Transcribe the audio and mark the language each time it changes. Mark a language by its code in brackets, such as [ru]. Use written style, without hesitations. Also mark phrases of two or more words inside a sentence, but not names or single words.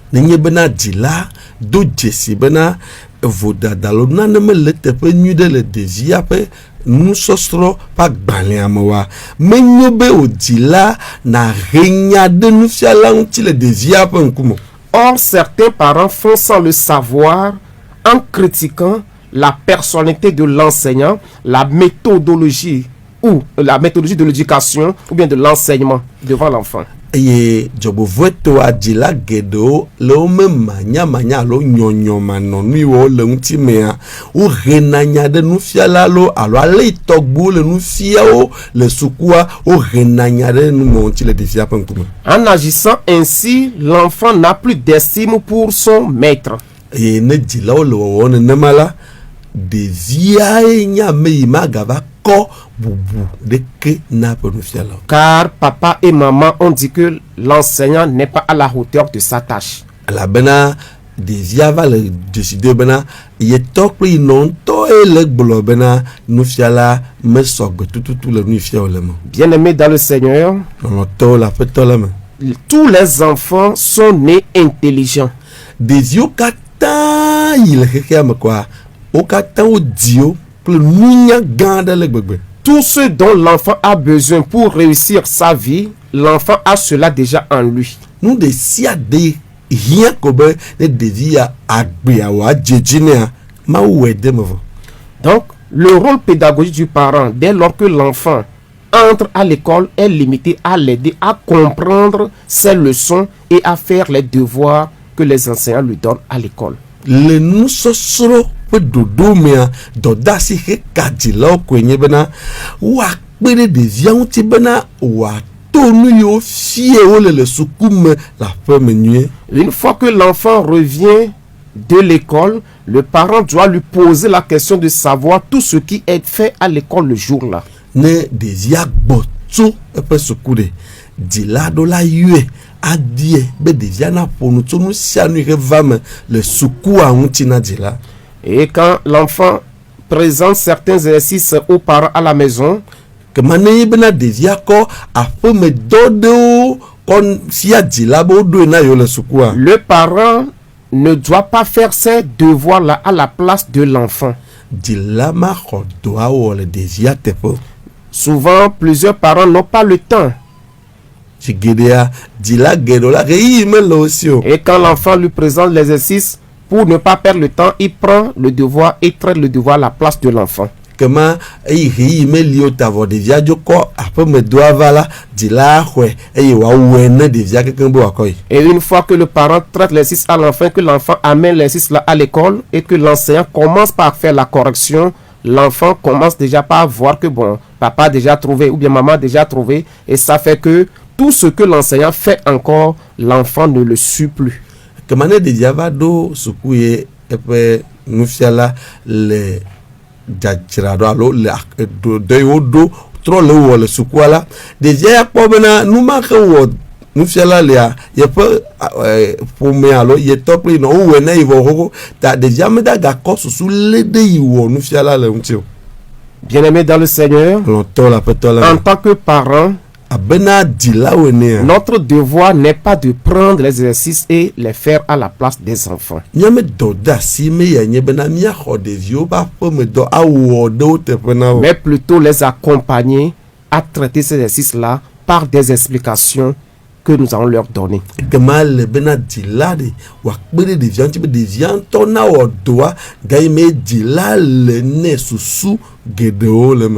[fr] Or, certains parents font sans le savoir en critiquant la personnalité de l'enseignant, la méthodologie de l'éducation ou bien de l'enseignement devant l'enfant. [ee] eye dzɔgbevɔtɔ adzila geɖewo le wo me manyamanya alo nyɔnyɔmanɔnuiwo le ŋutimea wohena nya ɖe nufiala alo ale tɔgbuwo le nufiawo le sukua wohena nya ɖe nume ŋuti le ɖevia ƒe ŋkume. [fr] En agissant ainsi, l'enfant n'a plus d'estime pour son maître. [ee] Eye ne dzilawo le wɔwɔ nenema la ɖeviae nye ame yi magava kɔ bubu ɖeke na ƒe nufiala. [fr] Car papa et maman ont dit que l'enseignant n'est pas à la hauteur de sa tâche. [ee] Elabena ɖevia va le dzeside bena yetɔ kple yinɔŋutɔe le gblɔ bena nufiala mesɔgbe tututu le nufiawo le me. [fr] Bien-aimés dans le Seigneur, [ee] Lɔlɔtɔwo le aƒetɔ la me. [fr] tous les enfants sont nés intelligents. [ee] Ɖeviwo katã yi le xexea me kɔa wo katã wo diwo kple nunya gã aɖe le gbegbe. [fr] Tout ce dont l'enfant a besoin pour réussir sa vie, l'enfant a cela déjà en lui. [ee] Nu ɖe sia ɖe hiã ko be ne ɖevi ya agbea wòadze dzi nea Mawu wɔe de me vɔ. [fr] Donc, le rôle pédagogique du parent, dès lors que l'enfant entre à l'école, est limité à l'aider à comprendre ses leçons et à faire les devoirs que les enseignants lui donnent à l'école. [ee] Le nusɔsrɔ̃ ƒe ɖoɖo mea dɔdeasi heka dzilawo koe nye bena woakpe ɖe ɖevia ŋuti bena wòato nu yiwo fie wole le sukume le aƒeme nyuie. [fr] Une fois que l'enfant revient de l'école, le parent doit lui poser la question de savoir tout ce qui est fait à l'école le jour-là. [ee] Ne ɖevia gbɔ tso eƒe suku ɖe dzila ɖo la yɔe adie be ɖevia na ƒonu tso nu sia nu yi va me le sukua ŋuti na dzila. [fr] Et quand l'enfant présente certains exercices aux parents à la maison, [ee] kema ne nye bena ɖevia kɔ aƒemedɔ ɖewo kɔ fia dzila be woɖoe na yewo le sukua. [fr] le parent ne doit pas faire ces devoirs-là à la place de l'enfant. [ee] Dzila ma xɔ dɔa wɔ le ɖevia teƒe. [fr] Souvent, plusieurs parents n'ont pas le temps. [ee] Tsi geɖea dzila geɖewo la ɣeyiɣi mele wo si o. [fr] Et quand l'enfant lui présente l'exercice, pour ne pas perdre le temps, il prend le devoir et traite le devoir à la place de l'enfant. [ee] Kema eyi ɣeyiɣi meli o ta vɔ ɖevia dzo kɔ aƒemedɔa va la dzila axɔe eye wòawɔe ne ɖevia kekeŋ be wòakɔ yi. [fr] Et une fois que le parent traite l'exercice à l'enfant, que l'enfant amène l'exercice là à l'école et que l'enseignant commence par faire la correction, l'enfant commence déjà par voir que bon, papa a déjà trouvé ou bien maman a déjà trouvé, et ça fait que tout ce que l'enseignant fait encore, l'enfant ne le suit plus. [ee] Kema ne ɖevia va ɖo suku ye eƒe nufiala le dzadzraɖo alo le dɔ yiwo ɖo trɔ le wɔ le sukua la, ɖevia ya kpɔ bena nu ma xe wɔ nufiala lea yeƒe ƒome alo yetɔ kple yinɔ wowɔe na yi vɔ xoxo ta ɖevia meda gakɔ susu lé ɖe yi wɔ nufiala le ŋuti o. [fr] Bien-aimés dans le Seigneur, [ee] Lɔtɔ le aƒetɔ la [fr] en [ee] me. [fr] tant que parent, [ee] Abena dzilawo enea. [fr] notre devoir n'est pas de prendre les exercices et les faire à la place des enfants. [ee] Míame dɔdeasi me ya nye bena míaxɔ ɖeviwo ƒe aƒemedɔ awɔ ɖe wo teƒe na wo. [fr] Mais plutôt les accompagner à traiter ces exercices-là par des explications que nous allons leur donner. [ee] Kema le bena dzila ɖe wòakpe ɖe ɖevia ŋuti be ɖevia ŋutɔ na wɔ dɔa gayi me dzila le ne susu geɖewo le me.